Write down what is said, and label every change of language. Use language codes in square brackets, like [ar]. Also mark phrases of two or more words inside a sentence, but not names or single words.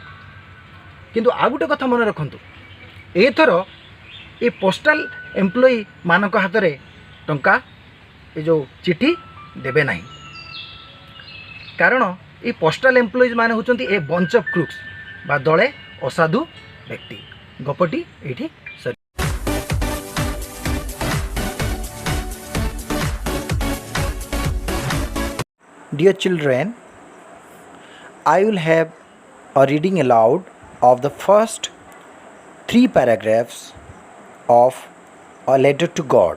[or] କିନ୍ତୁ ଆ ଗୁଟେ କଥା ମନ ରଖନ୍ତୁ, ଏଥର ଏ [en] postal employee [or] ମାନଙ୍କ ହାତ ରେ ଟଙ୍କା ଏ ଜୋ ଚିଠି ଦେବେ ନାହିଁ। କାରଣ ଏ [en] postal employees [or] ମାନେ ହେଉଛନ୍ତି ଏ [en] bunch of crooks [or] ବା ଦଳେ ଅସାଧୁ ବ୍ୟକ୍ତି। ଗପଟି ଏଠି ସରି। [en] Dear children, I will have a reading aloud of the first 3 paragraphs of a letter to God.